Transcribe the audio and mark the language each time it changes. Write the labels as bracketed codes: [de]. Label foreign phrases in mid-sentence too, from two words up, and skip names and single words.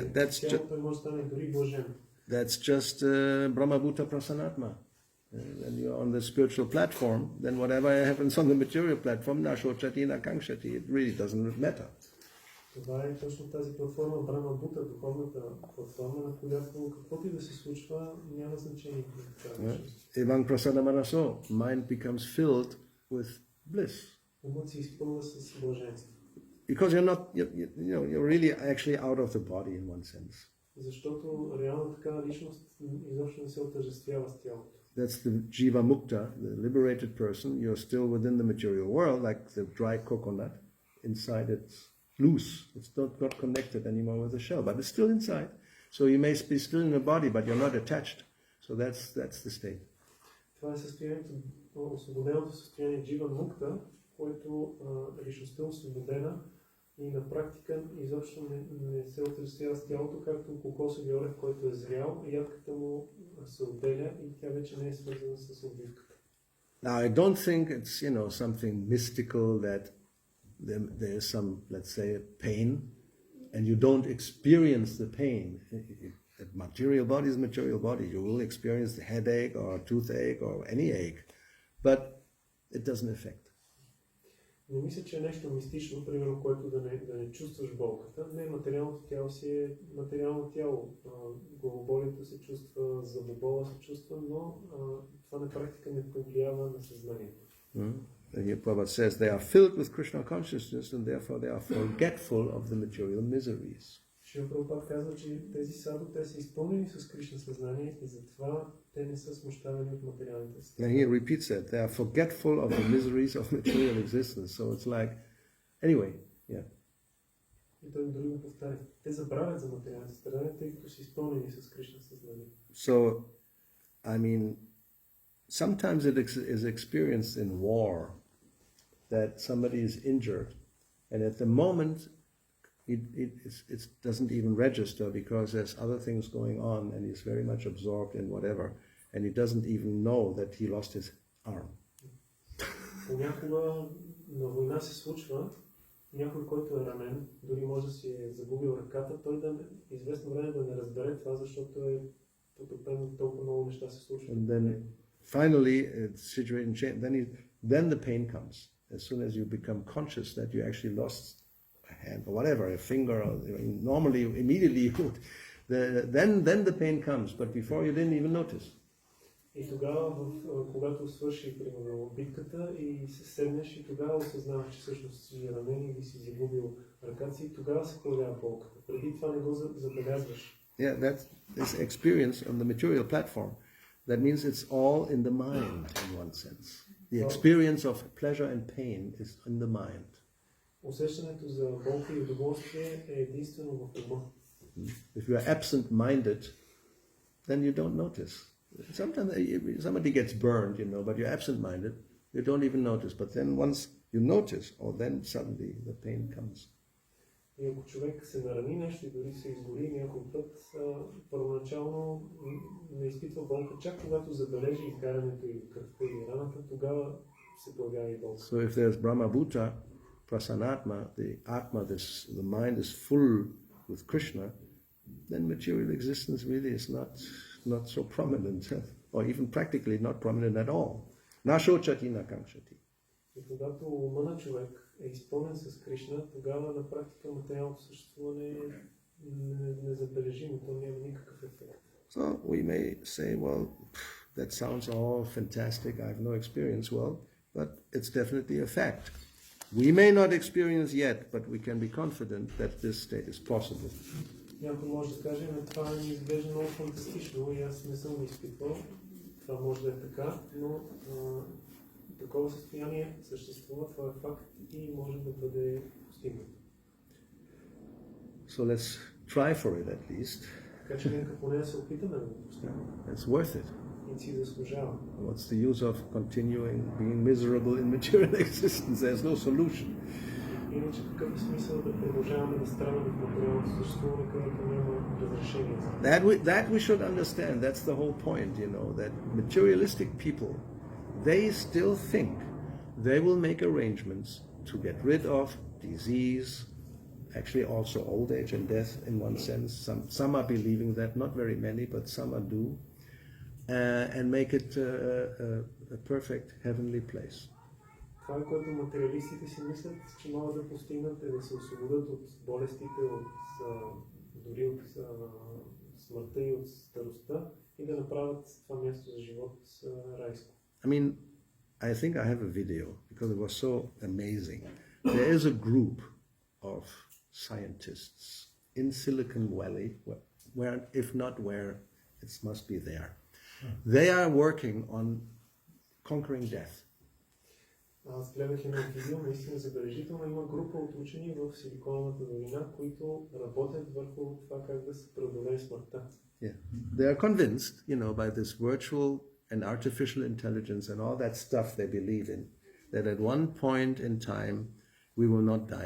[en] Yeah, [bg] той може да стане дори блажен. [en] That's just [sa] ब्रह्म भूत प्रसनात्मा. [en] When you're on the spiritual platform, then whatever happens on the material platform, [sa] न शोचति, न काङ्क्षति, [en] it really doesn't matter. [bg] Това е точно тази платформа [sa] ब्रह्म भूत, [bg] духовната платформа, на която каквото и да се случва, няма значение. [sa] एवं प्रसाद मनसो, [en] mind becomes filled with bliss. [bg] Умът се изпълва с блаженство. [en] Because you're really actually out of the body in one sense. [bg] Защото реално такава личност изобщо не се отъждествява с тялото. [en] That's the [sa] जीव मुक्त, [en] the liberated person. You're still within the material world, like the dry coconut. Inside it's loose. It's not connected anymore with the shell, but it's still inside. So you may be still in the body, but you're not attached. So that's the state. [bg] Това е състоянието, освободеното състояние [sa] जीव मुक्त, [bg] което личността е освободена и на практика изобщо не се отразява с тялото, както кокосови орех, който е зрял, ядката му се отделя и тя вече не е свързана с обвивката. [en] Now I don't think it's something mystical that there is some, let's say, pain, and you don't experience the pain. The material body is material body. You will experience the headache or toothache or any ache, but it doesn't affect. [bg] Не мисля, че е нещо мистично, примерно, което да не чувстваш болката. Не, материалното тяло си е материално тяло. Главоболието се чувства, зъбобола се чувства, но това на практика не повлиява на съзнанието. [en] And here Prabhupada says they are filled with Krishna consciousness and therefore they are forgetful of the material miseries. [bg] Шрила Прабхупада казва, че тези саду, те са изпълнени с Кришна съзнание и затова те не са смущавани от материалните си. [en] And he repeats that they are forgetful of the miseries of material existence. So it's like, anyway, yeah. [bg] И той дори го повтаря. Те забравят за материалните страдания, тъй като са изпълнени с Кришна съзнание. [en] So, I mean, sometimes it is experienced in war that somebody is injured, and at the moment it doesn't even register because there's other things going on, and he's very much absorbed in whatever, and he doesn't even know that he lost his arm. [bg] Понякога на война се случва някой, който е ранен, дори може да си е загубил ръката, той известно време да не разбере това, защото е потопен, толкова много неща се случват. [en] And then finally, the situation changes. Then the pain comes. As soon as you become conscious that you actually lost a hand or whatever, a finger, or normally immediately you would, then the pain comes. But before you didn't even notice. [bg] И тогава, когато свърши примерно битката и се седнеш и тогава осъзнаваш, че всъщност си ранен или си загубил ръката си, и тогава се появява болката. Преди това не го забелязваш. [en] Yeah, that's this experience on the material platform. That means it's all in the mind in one sense. The experience of pleasure and pain is in the mind. [bg] Усещането за болка и удоволствие е единствено в ума. [en] If you are absent-minded, then you don't notice. Sometimes somebody gets burned, but you're absent-minded, you don't even notice. But then once you notice, then suddenly the pain comes. [bg] И ако човек се нарани нещо и дори се изгори някой път, първоначално не изпитва болка, чак когато забележи изгарянето и кръвта или раната, тогава се появява и болка. [en] So if there's [sa] ब्रह्म भूत, प्रसनात्मा, [en] the Atma, the mind is full with Krishna, then material existence really is not so prominent. or even practically not prominent at all. [sa] न शोचति न काङ्क्षति. [bg] И когато ума на човек е изпълнен с Кришна, тогава на практика материалното съществуване е незабележимо, то няма никакъв ефект. [en] So we may say, well, that sounds all fantastic, I have no experience. Well, but it's definitely a fact. We may not experience yet, but we can be confident that this state is possible. [bg] Някой може да каже, това ми изглежда много фантастично и аз не съм го изпитвал. Това може да е така, но такова състояние съществува, това е факт и може да бъде постигнато. [en] So let's try for it at least. [bg] Така че нека поне да се опитаме да го постигнем. [en] It's worth it. [bg] И си заслужава. [en] What's the use of continuing being miserable in material existence? There's no solution. [bg] Иначе какъв е смисъл да продължаваме да страдаме в материалното съществуване, където няма разрешение за [en] That we should understand. That's the whole point, that materialistic people, they still think they will make arrangements to get rid of disease, actually also old age and death in one sense. Some are believing that, not very many, but some are do, and make it a perfect heavenly place. [bg] Това, което материалистите си мислят, че могат да постигнат, е да се освободят от болестите, дори от смъртта и от старостта и да направят това място за живот райско. [en] I think I have a video because it was so amazing. There is a group of scientists in Silicon Valley, where if not where, it must be there. They are working on conquering death. [bg] Аз гледах едно видео, наистина забележително. Има група от учени в Силиконовата долина, които работят върху това как да се преодолее смъртта. [en] Yeah. They are convinced, by this virtual and artificial intelligence and all that stuff they believe in, that at one point in time we will not die.